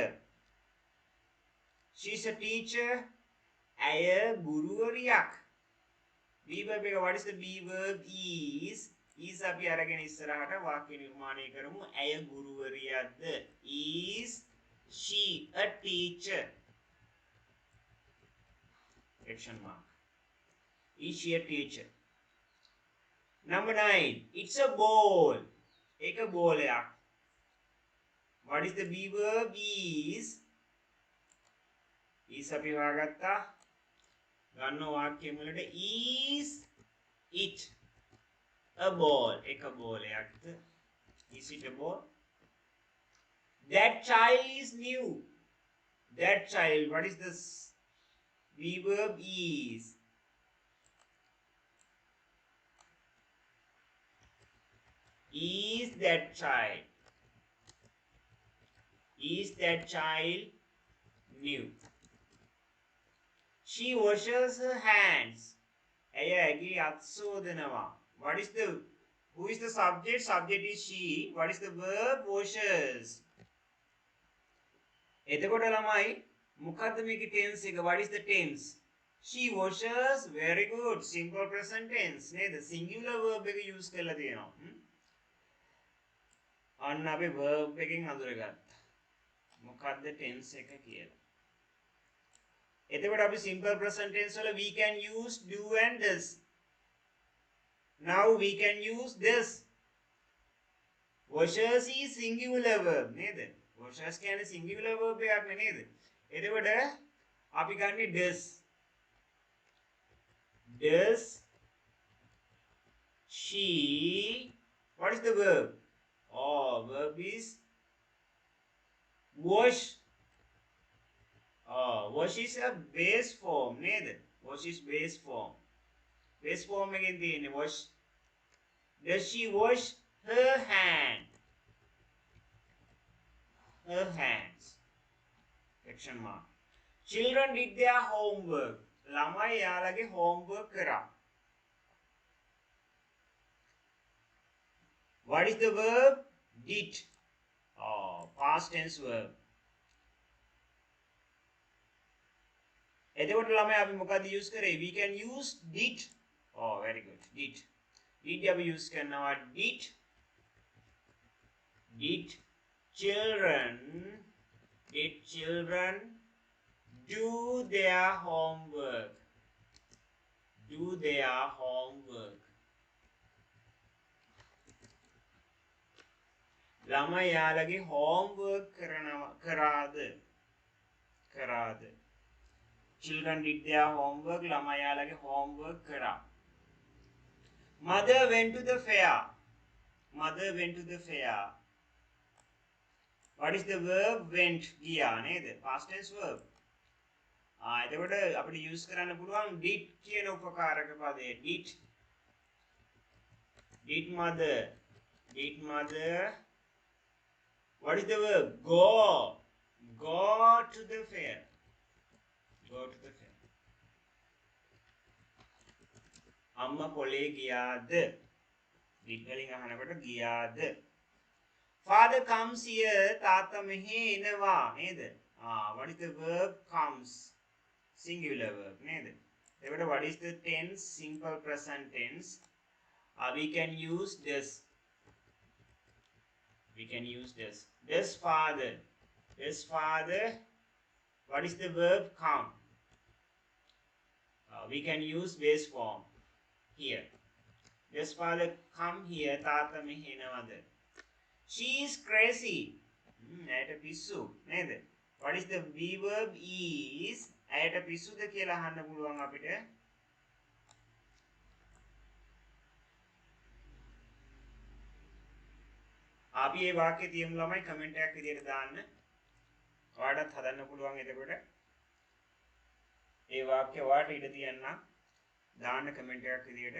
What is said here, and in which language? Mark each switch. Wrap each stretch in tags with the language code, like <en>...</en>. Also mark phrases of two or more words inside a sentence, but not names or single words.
<en>She is a teacher.</en> <si>ඇය ගුරුවරියක්.</si> <en>be verb එක what is the be verb?</en> <si>Is අපි අරගෙන ඉස්සරහට වාක්‍ය නිර්මාණය කරමු. ඇය ගුරුවරියක්ද?</si> <en>Is she a teacher? Question mark. Is she a teacher? Number 9. It's a ball.</en> <si>එක බෝලයක්.</si> <en>What is the be verb?</en> <si>Is අපි හොයාගත්තා. ගන්න වාක්‍ය මුලට</si> <en>is it a ball?</en> <si>එක බෝලයක්ද?</si> <en>Is it a ball? That child is new. That child, what is this? Be verb is. Is that child? Is that child new? She washes her hands.</en> <si>ඇය ඇගේ අත් සෝදනවා.</si> <en>What is the, who is the subject? Subject is she. What is the verb? Washes.</en> <si>එතකොට ළමයි මොකද්ද මේකේ tense එක?</si> <en>What is the tense? She washes. Very good. Simple present tense නේද? Singular verb</en> <si>එක use කරලා තියෙනවා. අන්න අපි verb එකෙන් හඳුනගත්තා. මොකද්ද tense එක කියලා. එතකොට අපි</si> <en>simple present tense වල we can use do and does. Now we can use this. Washes is singular verb නේද?</en> <si>Washes කියන්නේ</si> <en>singular verb</en> <si>එකක් නේද? එතකොට අපි ගන්නේ does.</si> <en>Does she, what is the verb? Oh, verb is wash. Wash is a base form නේද? Wash is base form. Base form</en> <si>එකෙන් තියෙන්නේ</si> <en>wash. Does she wash her hand? Her hands. Question mark. Children did their homework.</en> <si>ළමයි යාළගේ homework කරා.</si> <en>What is the verb? Did. Past tense verb.</en> <si>එතකොට ළමයි අපි මොකද use කරේ?</si> <en>We can use did. Very good. Did. Did අපි use කරනවා did. Did children do their homework? Do their homework.</en> <si>ළමයි යාළගේ homework කරාද?</si> <en>Children did their homework.</en> <si>ළමයි යාළගේ homework කරා.</si> <en>Mother went to the fair. Mother went to the fair. What is the verb? Went.</en> <si>ගියා නේද?</si> <en>Past tense verb.</en> <si>එතකොට අපිට use කරන්න පුළුවන් did කියන උපකාරක පදය.</si> <en>Did mother. Did mother. What is the verb? Go. Go to the fair. Go to the fair.</en> <si>අම්මා පොලේ ගියාද? did වලින් අහනකොට ගියාද?</si> <en>Father comes here.</en> <si>තාත්තා මෙහි එනවා නේද?</si> <en>What is the verb? Comes. Singular verb</en> <si>නේද? එතකොට</si> <en>what is the tense? Simple present tense. We can use this. We can use this. This father. This father. What is the verb? Come. We can use base form here. This father come here.</en> <si>තාත්තා මෙහි එනවද?</si> <en>She is crazy.</en> <si>ඇයට පිස්සු නේද?</si> <en>What is the B verb? Is.</en> <si>ඇයට පිස්සුද කියලා අහන්න පුළුවන් අපිට. අපි මේ වාක්‍ය තියමු ළමයි කමෙන්ට් එකක් විදියට දාන්න. ඔයාලටත් හදන්න පුළුවන් එතකොට. මේ වාක්‍ය ඔයාලට ඉඩ තියන්න දාන්න කමෙන්ට් එකක් විදියට.</si>